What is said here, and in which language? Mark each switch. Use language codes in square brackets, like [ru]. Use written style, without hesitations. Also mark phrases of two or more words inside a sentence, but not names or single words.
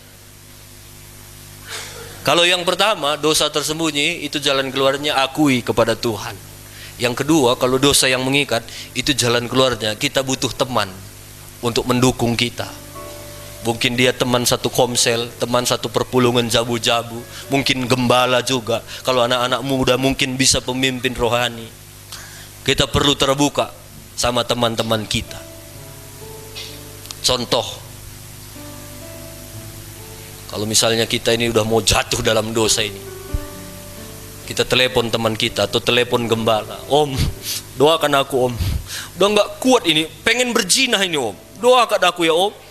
[id] Kalau yang pertama, dosa tersembunyi, itu jalan keluarnya akui kepada Tuhan. Yang kedua, kalau dosa yang mengikat, itu jalan keluarnya kita butuh teman untuk mendukung kita. Mungkin dia teman satu komsel, teman satu [btx] perpulungan jabu-jabu, [id] mungkin gembala juga. Kalau anak-anak muda mungkin bisa pemimpin rohani. Kita perlu terbuka sama teman-teman kita. Contoh, kalau misalnya kita ini udah mau jatuh dalam dosa ini, kita telepon teman kita atau telepon gembala, "Om, doakan aku om, udah nggak kuat ini, pengen berzina ini om, doakan aku ya om.